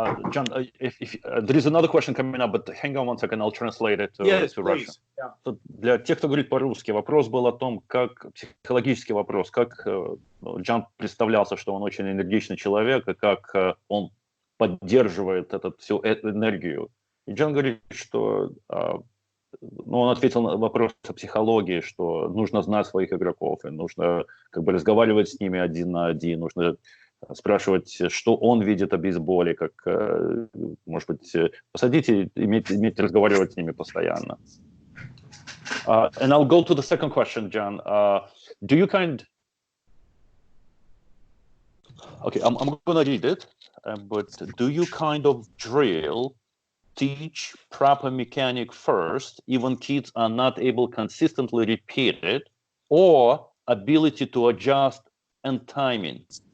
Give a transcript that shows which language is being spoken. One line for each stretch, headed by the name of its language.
English: John, if there is another question coming up, but hang on one second, I'll translate it to Russian. Yeah.
Russian: Для тех, кто говорит по-русски, вопрос был о том, психологический вопрос, как Джон представлялся, что он очень энергичный человек, и как он поддерживает всю эту энергию. И Джон говорит, что он ответил на вопрос о психологии, что нужно знать своих игроков, и нужно разговаривать с ними один на один, нужно спрашивать, что он видит о бейсболе, как, может быть, посадить и разговаривать с ними постоянно.
English: And I'll go to the second question, John. Do you Okay, I'm going to read it, but do you kind of teach proper mechanic first, even kids are not able to consistently repeat it, or ability to adjust and timing?